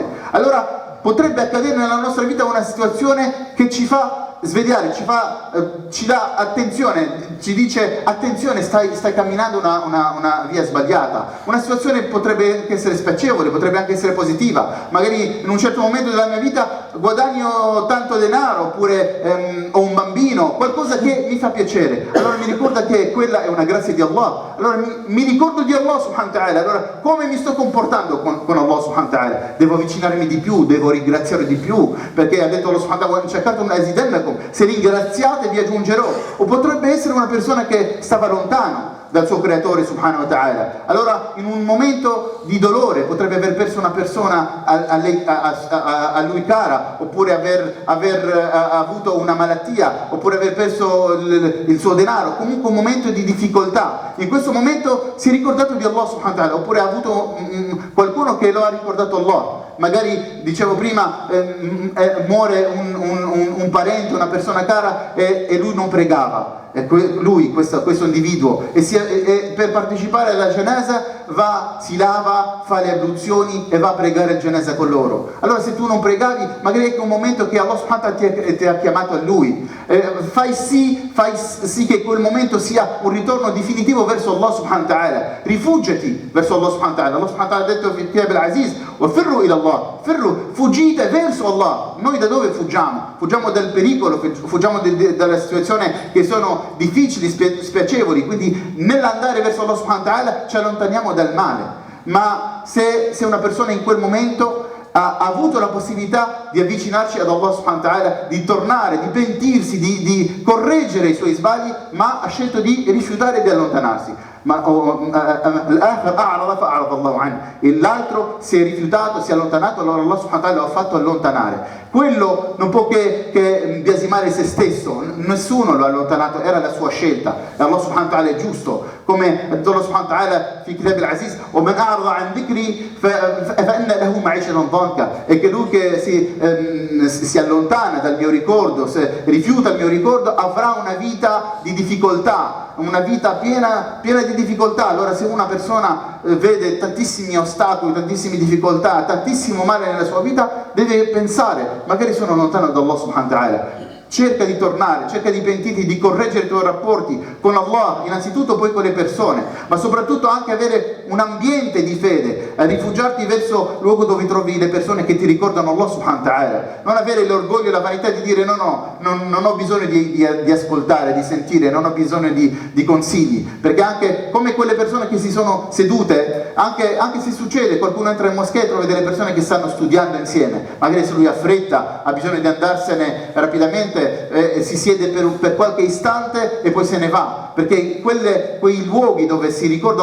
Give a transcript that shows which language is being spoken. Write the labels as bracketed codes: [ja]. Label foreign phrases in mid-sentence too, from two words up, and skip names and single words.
[it] Allora potrebbe accadere nella nostra vita una situazione che ci fa svegliare, ci dà attenzione, ci dice attenzione, stai camminando una via sbagliata. Una situazione potrebbe anche essere spiacevole, potrebbe anche essere positiva. Magari in un certo momento della mia vita guadagno tanto denaro, oppure ho un bambino, qualcosa che mi fa piacere. Allora mi ricorda che quella è una grazia di Allah. Allora mi ricordo di Allah [ar] سبحانه وتعالى. [it] Allora come mi sto comportando con Allah [ar] سبحانه وتعالى? [it] Devo avvicinarmi di più, devo ringraziare di più, perché ha detto Allah [ar] سبحانه وتعالى, [it] se ringraziate vi aggiungerò. O potrebbe essere una persona che stava lontano dal suo creatore [ar] سبحانه وتعالى. [it] Allora in un momento di dolore potrebbe aver perso una persona a lui cara, oppure aver avuto una malattia, oppure aver perso il suo denaro, comunque un momento di difficoltà. In questo momento si è ricordato di Allah [ar] سبحانه وتعالى, [it] oppure ha avuto qualcuno che lo ha ricordato Allah, magari dicevo prima, muore un parente, una persona cara e lui non pregava. Lui, questo individuo, e per partecipare alla janasa si lava, fa le abluzioni e va a pregare il janasa con loro. Allora se tu non pregavi, magari è un momento che Allah [ar] سبحانه وتعالى [it] ti ha chiamato a lui, fai sì che quel momento sia un ritorno definitivo verso Allah [ar] سبحانه وتعالى, [it] rifugiati verso Allah [ar] سبحانه وتعالى. [it] Allah [ar] سبحانه وتعالى [it] ha detto nel Kitab al-Aziz: [ar] وَفِرُّوا إِلَى اللَّهِ, [it] fuggite verso Allah. Noi da dove fuggiamo? Fuggiamo dal pericolo, fuggiamo dalla situazione che sono difficili, spiacevoli, quindi nell'andare verso Allah [ar] سبحانه وتعالى [it] ci allontaniamo dal male. Ma se una persona in quel momento ha avuto la possibilità di avvicinarsi ad Allah [ar] سبحانه وتعالى, [it] di tornare, di pentirsi, di correggere i suoi sbagli, ma ha scelto di rifiutare e di allontanarsi. L'altro si è rifiutato, si è allontanato, allora Allah [ar] سبحانه وتعالى [it] lo ha fatto allontanare. Quello non può che biasimare se stesso, nessuno lo ha allontanato, era la sua scelta. E Allah [ar] سبحانه وتعالى [it] è giusto, come ha detto Allah [ar] سبحانه وتعالى في كتاب العزيز: وَمَنْ أَعْرَضَ عَنْ ذِكْرِي فَإِنَّ لَهُ مَعِيشَةً ضَنكًا. [it] E che lui che si allontana dal mio ricordo, se rifiuta il mio ricordo, avrà una vita di difficoltà, una vita piena di difficoltà. Allora se una persona vede tantissimi ostacoli, tantissime difficoltà, tantissimo male nella sua vita, deve pensare: magari sono lontano da Allah [ar] سبحانه وتعالى. [it] Cerca di tornare, cerca di pentirti, di correggere i tuoi rapporti con Allah, innanzitutto, poi con le persone, ma soprattutto anche avere un ambiente di fede, rifugiarti verso il luogo dove trovi le persone che ti ricordano Allah [ar] سبحانه وتعالى. [it] Non avere l'orgoglio e la vanità di dire non ho bisogno di ascoltare, di sentire, non ho bisogno di consigli, perché anche come quelle persone che si sono sedute, anche se succede, qualcuno entra in moschea e trova delle persone che stanno studiando insieme, magari se lui ha fretta, ha bisogno di andarsene rapidamente, si siede per qualche istante e poi se ne va, perché quei luoghi dove si ricorda